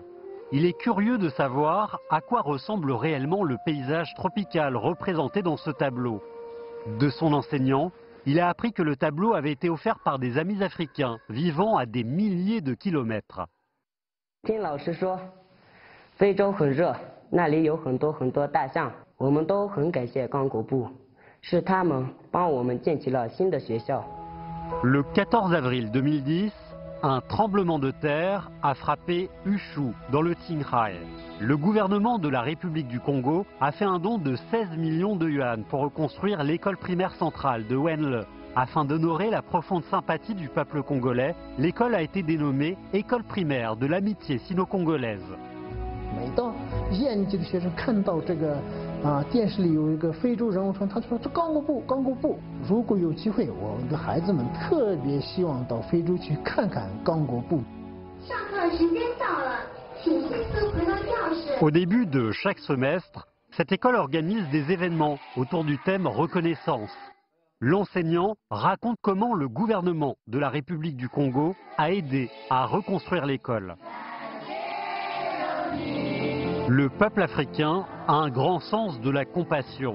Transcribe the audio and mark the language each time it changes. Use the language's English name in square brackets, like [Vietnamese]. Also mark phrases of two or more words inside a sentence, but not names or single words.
[French] Il est curieux de savoir à quoi ressemble réellement le paysage tropical représenté dans ce tableau. De son enseignant, il a appris que le tableau avait été offert par des amis africains vivant à des milliers de kilomètres. [Chinese] 听老师说，非洲很热， 那里有很多大象，我们都很感谢刚果部，是他们帮我们建起了新的学校。 [French] Le 14 avril 2010, un tremblement de terre a frappé Ushu, dans le Qinghai. Le gouvernement de la République du Congo a fait un don de 16 millions de yuan pour reconstruire l'école primaire centrale de Wenle. Afin d'honorer la profonde sympathie du peuple congolais, l'école a été dénommée École primaire de l'amitié sino-congolaise. [Chinese] 每到1年级的学生看到这个电视里有一个非洲人物船，他就说这刚果部。如果有机会，我们的孩子们特别希望到非洲去看看刚果部。上课时间到了，请迅速回到教室。 [French] Au début de chaque semestre, cette école organise des événements autour du thème reconnaissance. L'enseignant raconte comment le gouvernement de la République du Congo a aidé à reconstruire l'école. Le peuple africain a un grand sens de la compassion.